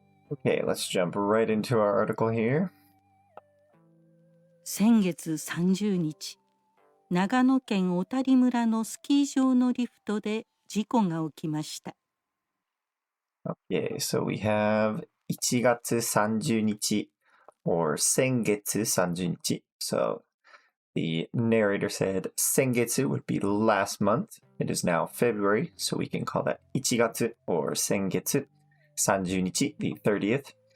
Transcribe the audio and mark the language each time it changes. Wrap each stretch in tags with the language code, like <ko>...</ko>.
<en>Okay, let's jump right into our article here.</en> <ja>先月30日、長野県小谷村のスキー場のリフトで事故が起きました。</ja> <en>Okay, so we have 1月30日 or 先月30日. So the narrator said 先月 would be last month. It is now February, so we can call that 1月 or 先月30日, the 30th.</en>